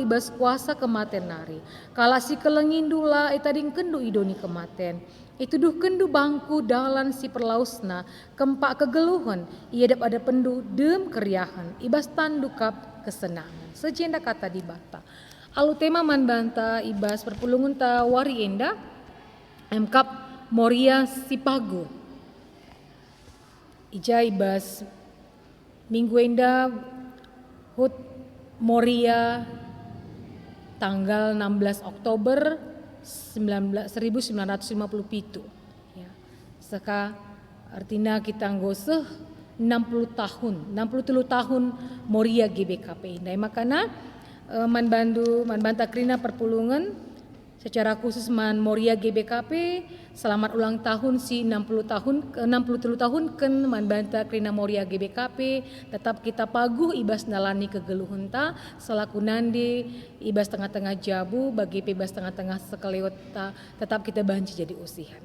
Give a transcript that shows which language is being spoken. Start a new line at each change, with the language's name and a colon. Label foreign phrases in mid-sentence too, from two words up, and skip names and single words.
Batak Karo: ibas kuasa kematen nari kala si kelengindula itading kendu idoni kematen itu duh kendu bangku dalan si perlausna kempak kegeluhan ia dap ada pendu dem keriahan ibas tandukap kesenangan sejenda kata di bata alu tema man banta ibas perpulungun ta wari enda emkap Moria Sipago. Ija ibas minggu enda Hut Moria tanggal 16 Oktober 1957. Ya.
Indonesian: Seka artinya kita nggoseh 60 tahun, 63 tahun Moria GBKP. Nah, makanya
Batak Karo: manbanta krina perpulungan
Indonesian: secara khusus
Batak Karo: Moria GBKP
Indonesian: selamat ulang tahun
Batak Karo: si 63 tahun ken manbanta krina Moria GBKP tetap kita paguh ibas nalani kegeluhun ta selaku nandi ibas tengah-tengah jabu bagi ibas tengah-tengah sekelewat ta tetap kita banci jadi usihan.